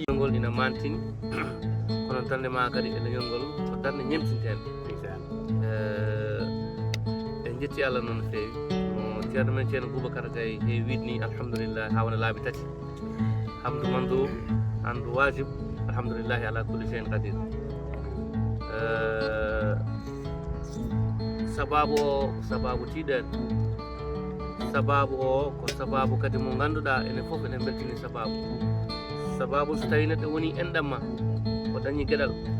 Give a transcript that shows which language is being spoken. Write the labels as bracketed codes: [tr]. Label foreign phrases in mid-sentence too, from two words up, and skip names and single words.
[ff] ngol ina mantini kono darde ma kadi e leñol ngol ko darde ñemtintede en jetti Allah noon no feewi no ceerno men ceerno Boubacar Gaye e widni alhamdulillah ha wona laabi tati hamdu mandu andu wajib [ar] الحمد لله على كل شيء قدير [ff] sababu tiɗen sababu o ko sababu kadi mo ganduɗa enen foof enen beltini sababu so tawi neɗɗo woni enɗam ma o dañi gueɗal